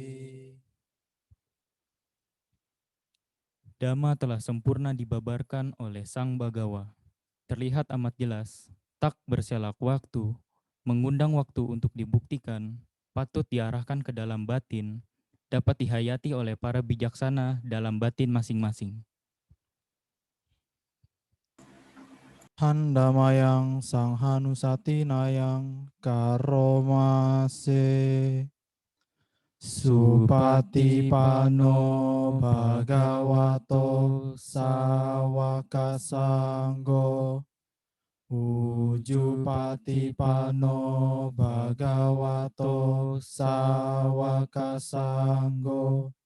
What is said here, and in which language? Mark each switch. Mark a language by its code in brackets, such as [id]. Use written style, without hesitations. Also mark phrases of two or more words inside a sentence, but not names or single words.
[id] Dhamma telah sempurna dibabarkan oleh Sang Bagawa. Terlihat amat jelas, tak berselak waktu, mengundang waktu untuk dibuktikan, patut diarahkan ke dalam batin, dapat dihayati oleh para bijaksana dalam batin masing-masing. [pi] Handamayang Sanghanusatinayang karomase Supatipano Bhagavato Sawaka Sanggo Ujupatipano Bhagavato Sawaka Sanggo